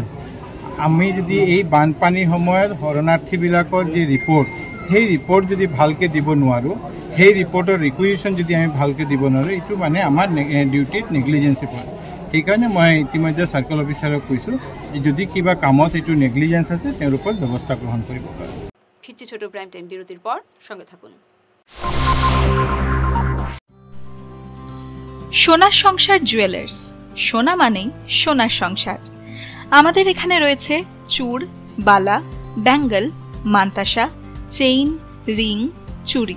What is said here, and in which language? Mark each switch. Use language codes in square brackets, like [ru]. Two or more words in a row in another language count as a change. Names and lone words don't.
[as] আমি যদি এই বানপানীৰ সময়ত শৰণাৰ্থীবিলাকৰ যি ৰিপৰ্ট, সেই ৰিপৰ্ট যদি ভালকৈ দিব নোৱাৰোঁ, সেই ৰিপৰ্টৰ ৰিকুইজিশ্যন যদি আমি ভালকৈ দিব নোৱাৰোঁ, এইটো মানে আমাৰ ডিউটিত নেগলিজেঞ্চি পৰে। সেইকাৰণে মই ইতিমধ্যে চাৰ্কেল অফিচাৰক কৈছোঁ যে যদি কিবা কামত এইটো নেগলিজেঞ্চ আছে তেওঁৰ ওপৰত ব্যৱস্থা গ্ৰহণ কৰিব পাৰে। [bn] ফিরছি ছোট প্রাইম টাইম বিরতির পর, সঙ্গে থাকুন। সোনার সংসার জুয়েলার্স, সোনা মানেই সোনার সংসার। আমাদের এখানে রয়েছে চূড়, বালা, ব্যাঙ্গল, মান্তাসা, চেইন, রিং, চুড়ি।